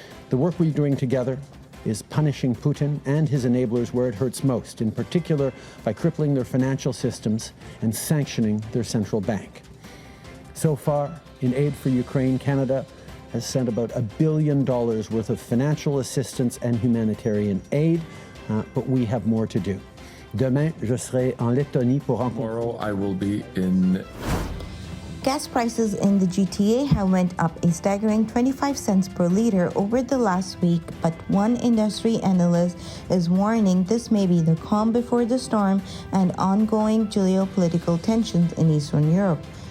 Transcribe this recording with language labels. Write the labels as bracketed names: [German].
[English] The work we're doing together is punishing Putin and his enablers where it hurts most, in particular by crippling their financial systems and sanctioning their central bank. So far, in aid for Ukraine, Canada has sent about $1 billion worth of financial assistance and humanitarian aid, but we have more to do. [French] Demain, je serai en Lettonie pour rencontrer. [English] Tomorrow, I will be in. Gas prices in the GTA have went up a staggering 25 cents per liter over the last week, but one industry analyst is warning this may be the calm before the storm and ongoing geopolitical tensions in Eastern Europe.